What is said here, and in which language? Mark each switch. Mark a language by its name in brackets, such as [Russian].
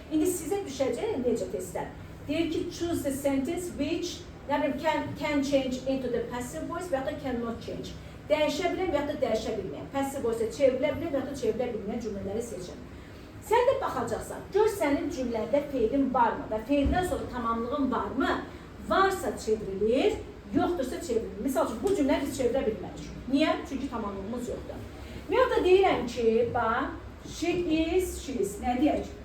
[Azerbaijani] İndi sizə düşəcək necə testlər? Deyir ki, [English] choose the sentence which can change into the passive voice [Azerbaijani] və ya da [English] cannot change. [Azerbaijani] Dəyişə bilən və ya da dəyişə bilməyən. Passive voice-a çevrilə bilən və ya da çevrilə bilməyən cümlələri seçin. Sən də baxacaqsan, gör sənin cümlədə feilin varmı və feildən sonra tamamlığın varmı? Varsa çevrilir, yoxdursa çevrilir. Misal üçün, bu cümləni biz çevirə bilmərik. Niyə? Çünki tamamlığımız yoxdur. Və da deyirəm ki, bax, she is, nə deyək?